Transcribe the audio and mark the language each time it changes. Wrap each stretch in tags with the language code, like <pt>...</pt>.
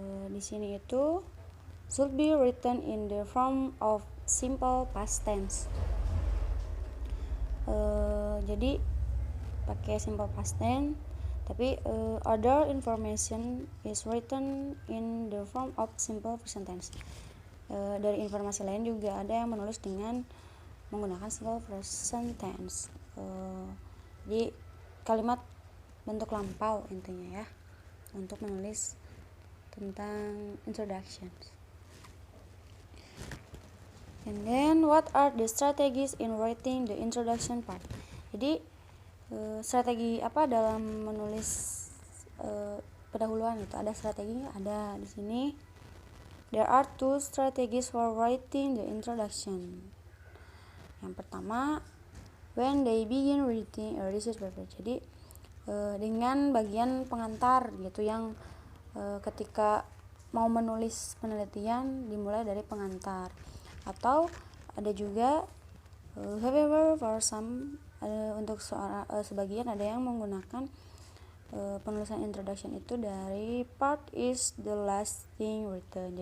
<id>Di sini itu</id> <en>should be written in the form of simple past tense.</en> <id>Jadi pakai</id> <en>simple past tense,</en> <id>tapi</id> <en>other information is written in the form of simple present tense.</en> <id>Dari informasi lain juga ada yang menulis dengan menggunakan simple present tense. Jadi kalimat bentuk lampau intinya ya untuk menulis tentang introduction.</id> <en>And then what are the strategies in writing the introduction part?</en> <id>Jadi strategi apa dalam menulis pendahuluan itu? Ada strateginya, ada di sini.</id> <en>There are 2 strategies for writing the introduction.</en> <id>Yang pertama,</id> <en>when they begin writing a research paper.</en> <id>Jadi dengan bagian pengantar gitu yang ketika mau menulis penelitian dimulai dari pengantar. Atau ada juga</id> <en>however for some</en> <id>untuk sebagian ada yang menggunakan penulisan introduction itu dari</id> <en>part is the last thing written.</en>